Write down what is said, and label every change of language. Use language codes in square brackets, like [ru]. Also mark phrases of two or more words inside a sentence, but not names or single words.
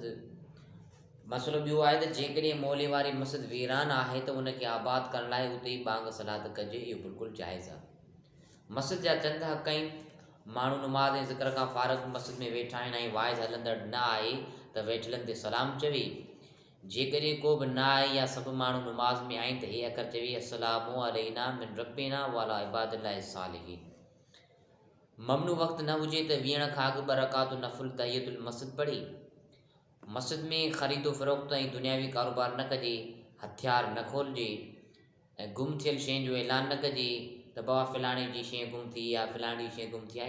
[sd] मसइलो ॿियो आहे त जेकॾहिं मोले वारी मस्जिद वीरान आहे त उनखे आबाद करण लाइ उते ई बांग सलात कजे, इहो बिल्कुलु जाइज़ आहे। मस्जिद जा चंद हक़ आहिनि। माण्हू नुमाज़ ऐं ज़िक्र खां फ़ारिग़ मस्जिद में वेठा आहिनि ऐं वाइज़ हलंदड़ न आहे त वेठलनि ते सलाम चवे। जेकॾहिं को बि न आहे या सभु माण्हू नुमाज़ में आहिनि त हे अकर चवे, [ar] السلام علينا من ربنا وعلى عباد الله الصالحين. [sd] ममनू वक़्तु न हुजे त विहण खां अॻु 2 रकातूं नफ़िल [ar] تحية المسجد [sd] पढ़ी। मस्जिद में ख़रीदो फ़रोख्त ऐं दुनियावी कारोबार न कजे, हथियार न खोलिजे ऐं गुम थियल शइ जो ऐलान न कजे त बाबा फ़लाणे जी शइ गुम थी या फ़लाणी शइ गुम थी आहे।